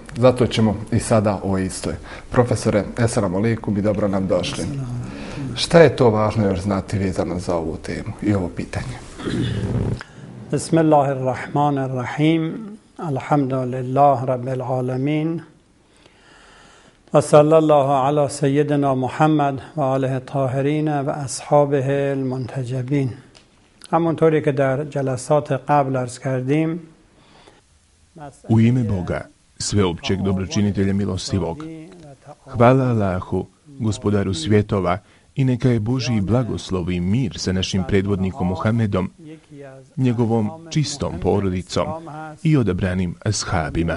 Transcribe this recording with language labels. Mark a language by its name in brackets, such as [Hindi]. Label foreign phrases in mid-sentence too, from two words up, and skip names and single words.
[Bosnian] Zato ćemo i sada o istoj. Profesore, [Arabic] السلام عليكم [Bosnian] i dobro nam došli. Šta je to važno još znati vezano za ovu temu i ovo pitanje? [Arabic] بسم الله الرحمن الرحيم. الحمد لله رب العالمين. و صلی الله علی سیدنا محمد و آله الطاهرین و اصحابه المنتجبین. [Persian] همونطوری که در جلسات قبل عرض کردیم، [Bosnian] U ime Boga, sveopćeg dobročinitelja milostivog, hvala Allahu, gospodaru svjetova, i neka je Božji blagoslov i mir sa našim predvodnikom Muhammedom, njegovom čistom porodicom i odabranim ashabima.